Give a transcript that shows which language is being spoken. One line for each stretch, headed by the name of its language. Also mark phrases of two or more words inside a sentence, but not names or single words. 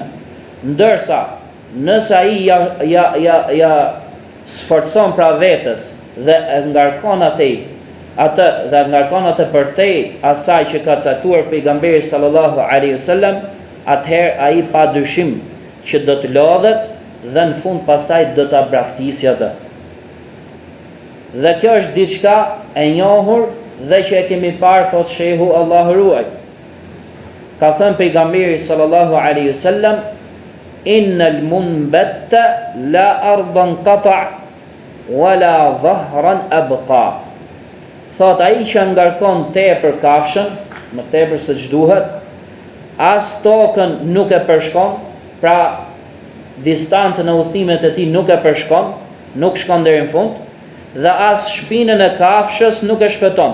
Albanian: Ndërsa nëse ai ja sforcon pra vetes dhe ngarkon atë dhe ngarkon atë përtej asaj që ka caktuar pejgamberi
Arabic: صلى الله عليه وسلم,
Albanian: atëherë ai pa dyshim që do të lodhet dhe në fund pastaj do ta braktisë atë. Dhe kjo është diçka e njohur dhe që e kemi parë, thot shehu Allahu ruajt. Ka thënë pejgamberi
Arabic: صلى الله عليه وسلم إن المنبت لا أرضا قطع ولا ظهرا أبقى.
Albanian: Thot ai që ngarkon tepër kafshën, më tepër se ç'duhet, as tokën nuk e përshkon, pra distancën e udhëtimet e tij nuk e përshkon, nuk shkon deri në fund, dhe as shpinën e kafshës nuk e shpëton.